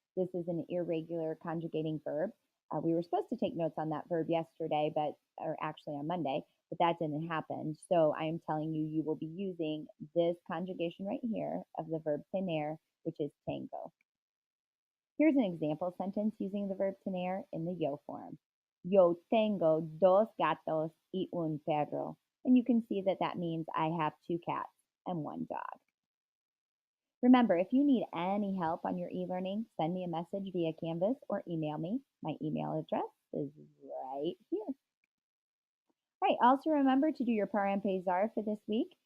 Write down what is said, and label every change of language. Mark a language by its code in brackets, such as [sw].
[en] This is an irregular conjugating verb. We were supposed to take notes on that verb yesterday, or actually on Monday, but that didn't happen. So I am telling you, you will be using this conjugation right here of the verb tener, which is tengo. Here's an example sentence using the verb tener in the yo form. [es] Yo tengo dos gatos y un perro. [en] And you can see that that means I have 2 cats and 1 dog. Remember, if you need any help on your e-learning, send me a message via Canvas or email me. My email address is right here. All right, also remember to do your par empezar for this week.